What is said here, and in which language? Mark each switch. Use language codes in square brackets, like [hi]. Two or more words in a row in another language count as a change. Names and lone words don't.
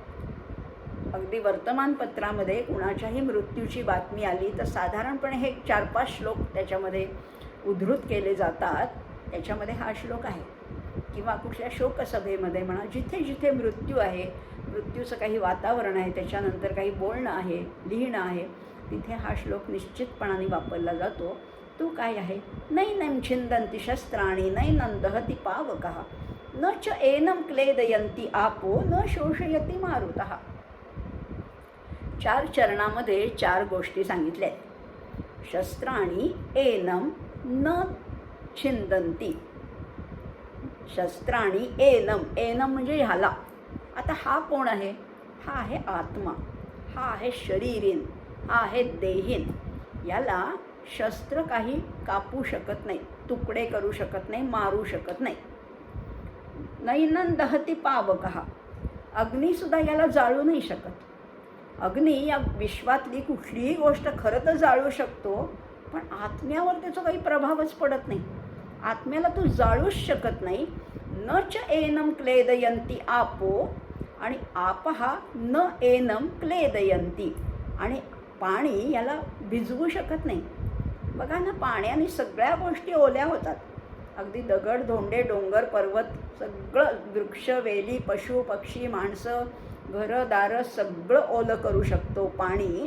[mr] अगदी वर्तमानपत्रामध्ये कुणाच्याही मृत्यूची बातमी आली तर साधारणपणे हे 4-5 श्लोक त्याच्यामध्ये उद्धृत केले जातात. त्याच्यामध्ये हा श्लोक आहे. किंवा कुठल्या शोकसभेमध्ये म्हणा, जिथे जिथे मृत्यू आहे, मृत्यूचं काही वातावरण आहे, त्याच्यानंतर काही बोलणं आहे, लिहिणं आहे, तिथे हा श्लोक निश्चितपणाने वापरला जातो. तो काय आहे, [sa] नैनं छिंदन्ति शस्त्राणि नैनं दहति पावकः न च एनं क्लेदयन्ति आपो न शोषयति मारुतः. [mr] 4 चरणामध्ये 4 गोष्टी सांगितल्या आहेत. [sa] शस्त्राणि एनं न छिंदन्ति. शस्त्राणि एनं, एनं [mr] म्हणजे ह्याला. आता हा कोण आहे, हा आहे आत्मा, हा आहे शरीरीन, हा आहे देहीन. याला शस्त्र काही कापू शकत नाही, तुकडे करू शकत नाही, मारू शकत नाही. [sa] नैनं दहति पावकः. [mr] अग्नीसुद्धा याला जाळू नाही शकत. अग्नी या विश्वातली कुठलीही गोष्ट खरं तर जाळू शकतो, पण आत्म्यावर त्याचा काही प्रभावच पडत नाही. आत्म्याला तू जाळूच शकत नाही. [sa] न च एनम क्लेदयंती आपो, आणि आपहा न एनम क्लेदयंती, [mr] आणि पाणी याला भिजवू शकत नाही. बघा ना, पाण्याने सगळ्या गोष्टी ओल्या होतात. अगदी दगड धोंडे डोंगर पर्वत सगळं, वृक्ष वेली पशु पक्षी माणसं घरं दारं सगळं ओलं करू शकतो पाणी.